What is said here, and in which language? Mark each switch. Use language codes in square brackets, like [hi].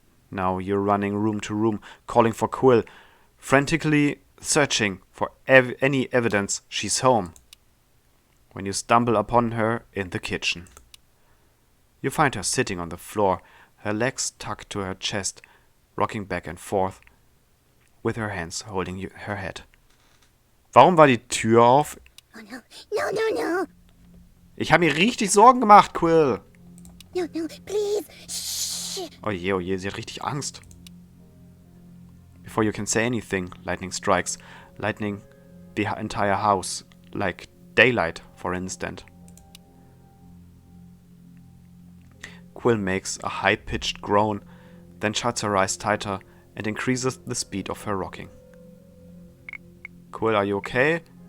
[en] Now you're running room to room, calling for Quill, frantically searching for any evidence she's home, when you stumble upon her in the kitchen. You find her sitting on the floor, her legs tucked to her chest, rocking back and forth, with her hands holding her head. [de] Warum war die Tür auf? [en] Oh no, no, no, no. [de] Ich habe mir richtig Sorgen gemacht, Quill. [en] No, no, please. Shh. [de] Oh je, sie hat richtig Angst. [en] Before you can say anything, lightning strikes, lightning the entire house, like daylight, for instance. Quill makes a high-pitched groan, then shuts her eyes tighter and increases the speed of her rocking. Quill, are you okay?